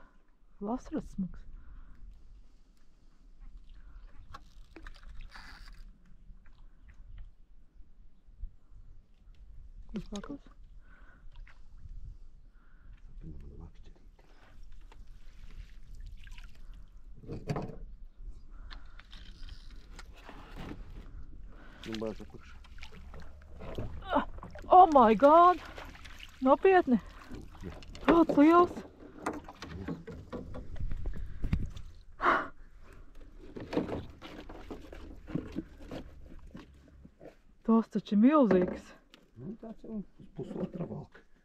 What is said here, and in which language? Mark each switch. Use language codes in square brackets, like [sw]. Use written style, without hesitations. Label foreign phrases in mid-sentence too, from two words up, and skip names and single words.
[lv] Vasaras smuks. Kurš blakus? Bāz apakšā. [en] Oh my god! [lv] Nopietni! Kāds liels! Tas taču ir milzīgs. Nu, tāds jau pusotra valka.